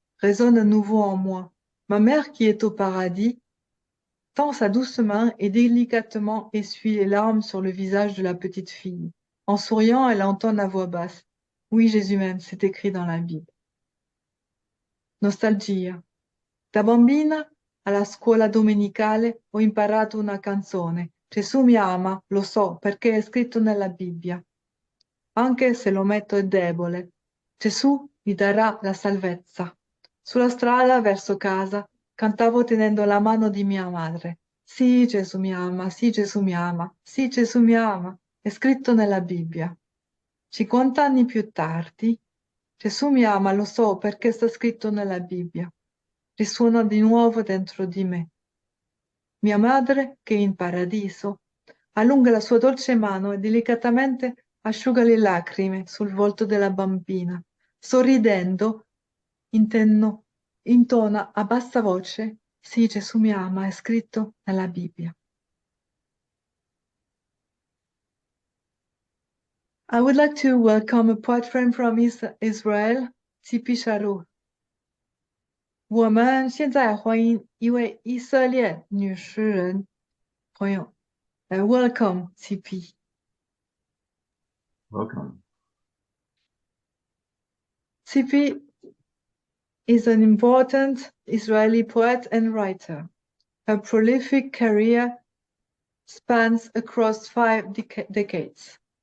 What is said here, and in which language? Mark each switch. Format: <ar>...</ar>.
<fr>Résonne à nouveau en moi. Ma mère qui est au paradis tend sa douce main et délicatement essuie les larmes sur le visage de la petite fille. En souriant, elle entonne à voix basse. Oui, Jésus m'aime, c'est écrit dans la Bible.</fr> <it>Nostalgia. Da bambina alla scuola domenicale ho imparato una canzone. Gesù mi ama, lo so, perché è scritto nella Bibbia. Anche se l'ometto è debole, Gesù mi darà la salvezza. Sulla strada verso casa cantavo tenendo la mano di mia madre. Sì, Gesù mi ama, sì, Gesù mi ama, sì, Gesù mi ama. È scritto nella Bibbia. 50 anni più tardi, Gesù mi ama, lo so, perché sta scritto nella Bibbia. Risuona di nuovo dentro di me. Mia madre, che è in paradiso, allunga la sua dolce mano e delicatamente asciuga le lacrime sul volto della bambina. Sorridendo, intona a bassa voce, sì, Gesù mi ama, è scritto nella Bibbia.</it> <en>I would like to welcome a poet friend from Israel, Chi-chu.</en> <zh>我们现在欢迎一位以色列女诗人朋友，</zh> <en>welcome CP. Welcome. CP is an important Israeli poet and writer. Her prolific career spans across 5 decades.</en>